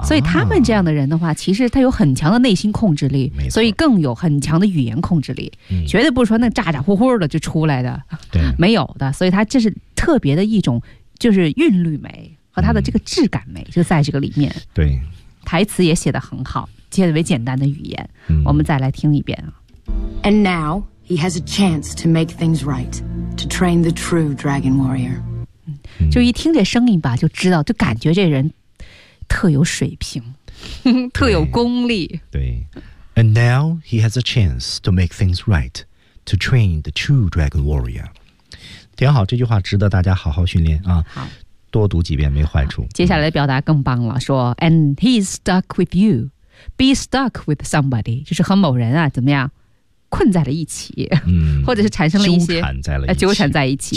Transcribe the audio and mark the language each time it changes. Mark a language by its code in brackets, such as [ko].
[zh] 所以他们这样的人的话，其实他有很强的内心控制力，所以更有很强的语言控制力，绝对不是说那咋咋呼呼的就出来的，对，没有的。所以他这是特别的一种，就是韵律美和他的这个质感美就在这个里面。对，台词也写得很好，写得为简单的语言，我们再来听一遍啊。 [en] And now he has a chance to make things right, to train the true dragon warrior. [zh] 就一听这声音吧，就知道，就感觉这人特有水平，特有功力。对。 [en] And now he has a chance to make things right, to train the true dragon warrior. [zh] 挺好，这句话值得大家好好训练啊。好。多读几遍没坏处。接下来的表达更棒了，说 [en] And he's stuck with you. Be stuck with somebody. [zh] 就是和某人啊怎么样困在了一起，或者是产生了一些纠缠在了一起，纠缠在一起，